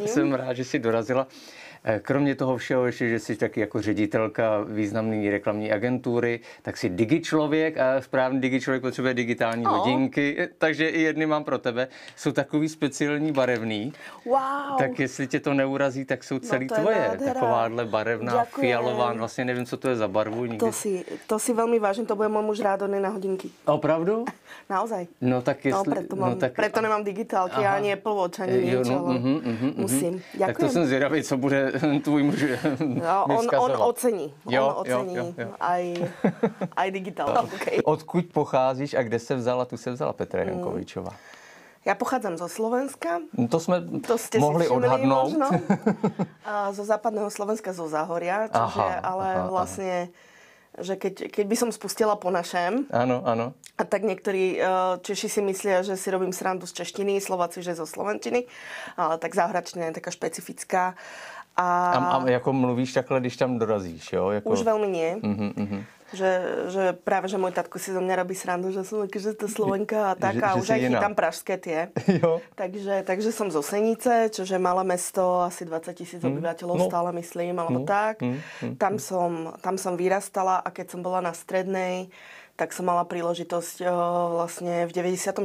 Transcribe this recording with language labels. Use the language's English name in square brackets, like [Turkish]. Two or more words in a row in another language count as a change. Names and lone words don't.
[Czech] Jsem rád, že jsi dorazila. Kromě toho všeho, ještě, že jsi taky jako ředitelka významné reklamní agentury, tak jsi digičlověk a správný digičlověk potřebuje digitální hodinky, takže i jedny mám pro tebe. Jsou takový speciální barevný. Wow. Tak jestli tě to neurazí, tak jsou celý tvoje. Takováhle barevná, fialová, vlastně nevím, co to je za barvu. Nikdy. [Slovak] To si veľmi vážim, to bude môj muž rád na hodinky. [Czech] Opravdu? [Slovak] Naozaj. [Czech] No tak jestli... [Slovak] Preto nemám digitálky, ani Apple Watch, ani niečo. Musím. Ďakujem. [Czech] Tak to jsem zvědavý, co bude tvůj muž on ocení. Jo. [Slovak] Aj digitál. Okay. [Czech] Odkud pocházíš a kde se vzala? Tu se vzala Petra Jankovičová. [Slovak] Ja pochádzam zo Slovenska. To ste mohli odhadnúť. Možno. Zo západného Slovenska, zo Záhoria. Čiže, vlastne, že keď by som spustila po našem. Áno. A tak niektorí Češi si myslia, že si robím srandu z češtiny, Slováci, že zo slovenčiny. Ale tak záhoračtina je taká špecifická. [Czech] A jako mluvíš takhle, když tam dorazíš, jo? Jako... [Slovak] Už veľmi nie. Že práve, že môj tatko si zo mňa robí srandu, že som že to Slovenka a tak. A už aj chytám pražské tie. [Czech] Jo. [Slovak] Takže som zo Senice, čo je malé mesto, asi 20 000 obyvateľov stále myslím, alebo tak. Tam som vyrastala a keď som bola na strednej, tak som mala príležitosť vlastne v 99.